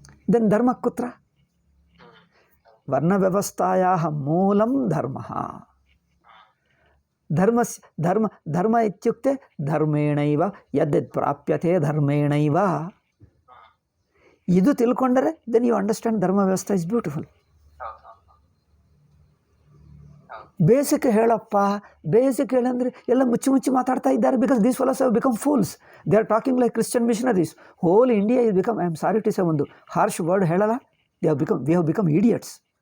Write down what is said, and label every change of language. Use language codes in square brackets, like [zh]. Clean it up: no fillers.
[sa] Than धर्मः कुत्र? वर्णव्यवस्थायाः मूलं धर्मः. धर्म इत्युक्ते धर्मेणैव यद्यद् प्राप्यते धर्मेणैव. [kn] इदु तिಳ್ಕೊಂಡರೆ [en] then you understand [kn] ಧರ್ಮ ವ್ಯವಸ್ಥೆ [en] is beautiful. [kn] ಬೇಸಿಕ್ ಹೇಳಪ್ಪ, ಬೇಸಿಕ್ ಹೇಳಂದರೆ ಎಲ್ಲ ಮುಚ್ಚಿ ಮಾತಾಡ್ತಾ ಇದ್ದಾರೆ. [en] Because these fellows have become fools. They are talking like Christian missionaries. Whole India is become, I am sorry to say [kn] ಒಂದು [en] harsh word [kn] ಹೇಳಲ್ಲ, [en] We have become idiots.